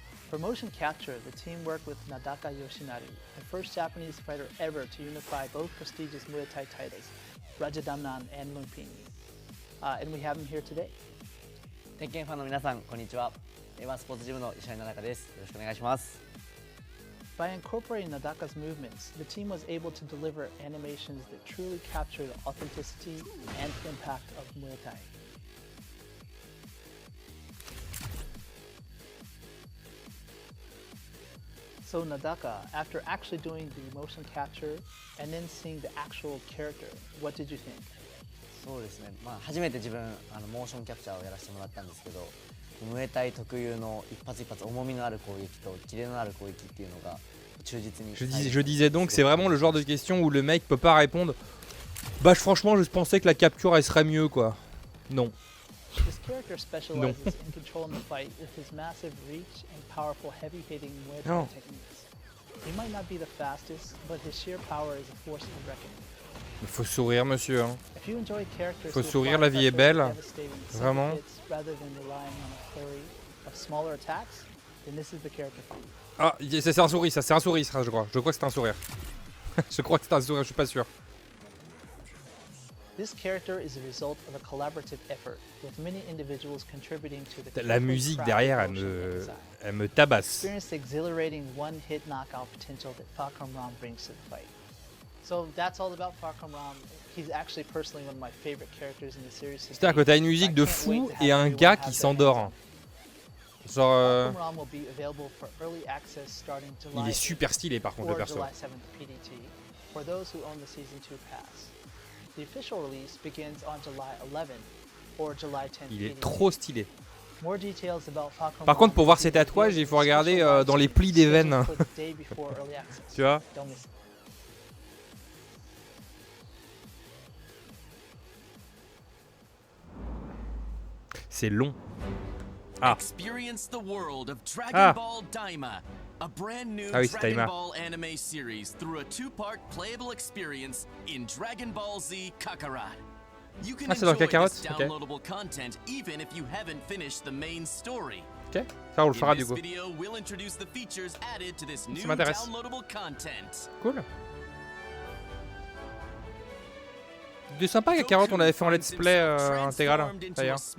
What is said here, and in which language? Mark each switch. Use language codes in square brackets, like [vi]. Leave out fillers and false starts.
[en] For motion capture, the team worked with Nadaka Yoshinari, the first Japanese fighter ever to unify both prestigious Muay Thai titles, Rajadamnan and Lumpini. And we have him here today. [ja] Tekken ファンの皆さん、こんにちは。スポーツジムの石原奈々です。よろしくお願いします。 [en] By incorporating Nadaka's movements, the team was able to deliver animations that truly capture the authenticity and impact of Muay Thai. So Nadaka, after actually doing the motion capture and then seeing the actual character, what did you think? [ja] そうですね。初めて自分モーションキャプチャーをやらせてもらったんですけど、ムエタイ特有の一発一発重みのある攻撃とキレのある攻撃っていうのが忠実に。 [fr] Je disais donc, c'est vraiment le genre de question où le mec peut pas répondre. Bah franchement, je pensais que la capture elle serait mieux quoi. Non. [en] This character specializes in controlling the fight with his massive reach and powerful heavy-hitting Muay Thai techniques. He might not be the fastest, but his sheer power is a force to reckon. [fr] Il faut sourire, monsieur. Hein. [en] If you enjoy characters [fr] Faut sourire, la vie est belle. Vraiment. [en] Rather than relying on a flurry of smaller attacks, then this is the character for you. [fr] Ah, c'est un sourire, ça. C'est un sourire, ça, je crois. Je crois que c'est un sourire. Je crois que c'est un sourire, je suis pas sûr. [en] This character is a result of a collaborative effort, with many individuals contributing to the. [fr] La musique derrière, elle me tabasse. [en] Experience the exhilarating one-hit knockout potential that Falcon Rom brings to the fight. So that's all about Falcon Rom. He's actually personally one of my favorite characters in the series. [fr] C'est-à-dire que t'as une musique de fou et un gars qui s'endort. Genre. Il est super stylé par contre le perso. [en] For those who own the season 2 pass. The official release begins on July 11 or July 10. [fr] Il est trop stylé. [en] More details about Falcon [fr] Par contre, pour voir ses tatouages, il faut regarder dans les plis des veines. Tu vois? C'est long. Ah. [en] Experience the world of Dragon Ball Daima, a brand new Dragon Ball anime series through a two-part playable experience in Dragon Ball Z Kakarot. You can enjoy this downloadable content even if you haven't finished the main story. [fr] Ok, ça on le fera du coup. [en] In this video, we'll introduce the features added to this new downloadable content. Cool. [fr] C'était sympa Kakarot, on l'avait fait en let's play intégral d'ailleurs.